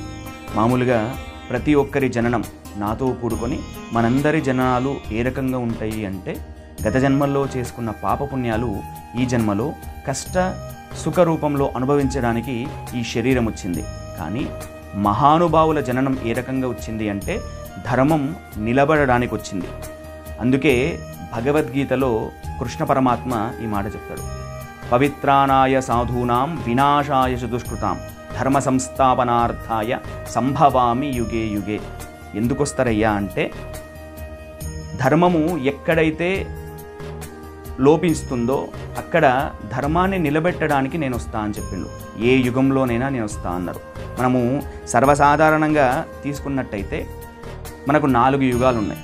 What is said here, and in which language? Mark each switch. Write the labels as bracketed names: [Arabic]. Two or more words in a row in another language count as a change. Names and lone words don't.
[Telugu] మామూలుగా ప్రతి ఒక్కరి జననం నాతో కూడుకొని మనందరి జననాలు ఏ రకంగా ఉంటాయి అంటే గత జన్మల్లో చేసుకున్న పాపపుణ్యాలు ఈ జన్మలో కష్ట సుఖ రూపంలో అనుభవించడానికి ఈ శరీరం వచ్చింది. కానీ మహానుభావుల జననం ఏ రకంగా వచ్చింది అంటే ధర్మం నిలబడడానికి వచ్చింది. అందుకే భగవద్గీతలో కృష్ణ పరమాత్మ ఈ మాట చెప్తాడు, [Sanskrit] पवित्रानाय साधूनां विनाशाय दुष्कृतां धर्म संस्थापनार्थाय सम्भवामि युगे युगे. [Telugu] ఎందుకు వస్తారయ్యా అంటే ధర్మము ఎక్కడైతే లోపిస్తుందో అక్కడ ధర్మాన్ని నిలబెట్టడానికి నేను వస్తా అని చెప్పిండు. ఏ యుగంలోనైనా నేను వస్తా అన్నారు. మనము సర్వసాధారణంగా తీసుకున్నట్టయితే మనకు 4 యుగాలు ఉన్నాయి.